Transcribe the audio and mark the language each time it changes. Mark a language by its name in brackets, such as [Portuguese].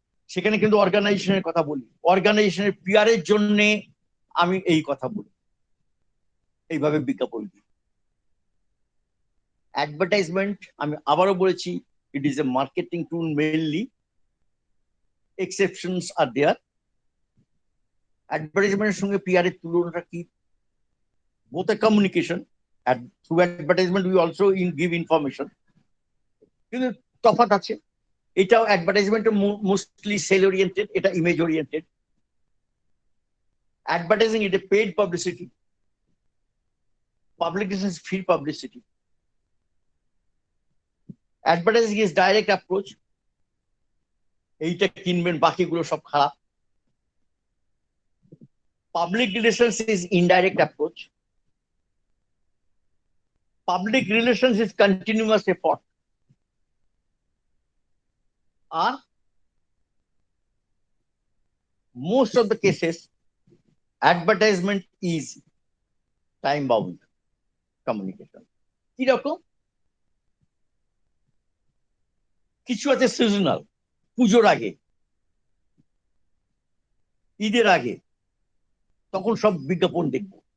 [Bangla] সেখানে কিন্তু অর্গানাইজেশনের কথা বলি, অর্গানাইজেশনের পিআর এর জন্য আমি এই কথা বলি, এইভাবে বিজ্ঞাপন দিই। [English] advertisement [Bangla] আমি আবারও বলেছি, [English] It is a marketing tool mainly, exceptions are there. [Bangla] অ্যাডভার্টাইজমেন্টের সঙ্গে পিআর এর তুলনাটা কি? [English] both a communication, and through advertisement we also give information, [Bangla] কিন্তু তফাৎ আছে। [English] এটাও advertisement mostly sale oriented, এটা image oriented. Advertising is a paid publicity, publicity is free publicity. Advertising is direct approach, [Bangla] এইটা কিনবেন বাকিগুলো সব খারাপ। [English] Public relations is indirect approach. Public relations is continuous effort. Or most of the cases, advertisement is time bound communication. [Bangla] কিরকম? কিছু আছে seasonal, পুজোর আগে, ঈদের আগে, তখন সব বিজ্ঞাপন দেখবো।